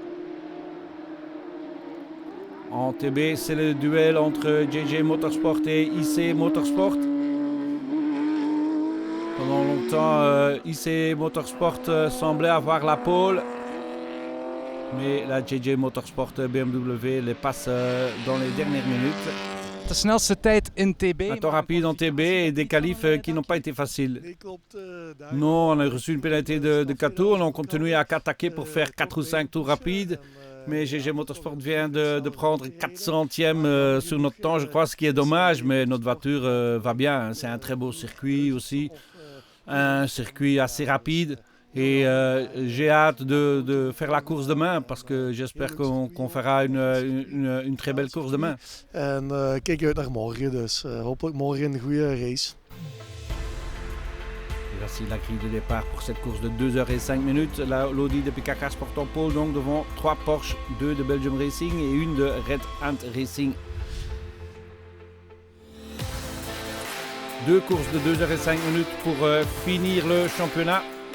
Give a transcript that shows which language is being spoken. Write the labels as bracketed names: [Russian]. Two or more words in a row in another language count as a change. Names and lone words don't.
[French] En TB, c'est le duel entre JJ Motorsport et IC Motorsport. Pendant longtemps, IC Motorsport semblait avoir la pole. Mais la JJ Motorsport BMW les passe dans les dernières minutes. [Dutch] De snelste tijd in TB. [French] Un temps rapide en TB et des qualifs qui n'ont pas été faciles. Non, on a reçu une pénalité de 4 tours. On a continué à attaquer pour faire 4 ou 5 tours rapides. Mais GG Motorsport vient de prendre 4 centièmes sur notre temps, je crois, ce qui est dommage. Mais notre voiture va bien. C'est un très beau circuit aussi. Un circuit assez rapide. Et j'ai hâte de faire la course demain parce que j'espère qu'on fera une très belle course demain. [Dutch] En kijk uit naar morgen, dus hopelijk morgen een goede race. [French] Voici la grille de départ pour cette course de 2h05. L'Audi de PK Car Sport en pole donc devant 3 Porsche, 2 de Belgium Racing et une de Red Ant Racing. Deux courses de 2h05 pour finir le championnat.